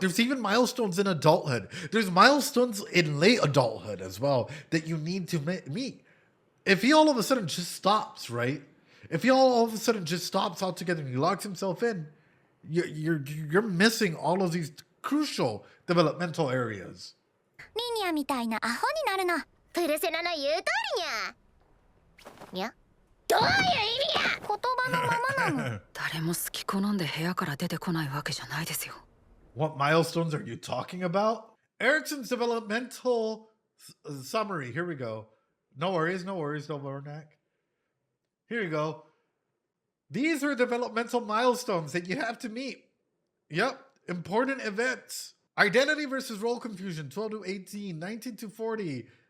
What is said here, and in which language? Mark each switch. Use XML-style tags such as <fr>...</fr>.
<en>There's even milestones in adulthood. There's milestones in late adulthood as well that you need to meet. If he all of a sudden just stops, right? If he all of a sudden just stops altogether and he locks himself in, you're missing all of these crucial developmental areas.</en> <ja>リニアみたいなアホになるの。プルセナの言う通りにゃ。にゃ。どういう意味や。言葉のままなの。誰も好き好んで部屋から出てこないわけじゃないですよ。</ja> <en>What milestones are you talking about? Ericsson's developmental summary. Here we go. No worries, no Vernac. Here you go. These are developmental milestones that you have to meet. Yep, important events. Identity versus role confusion, 12 to 18, 19 to 40.</en>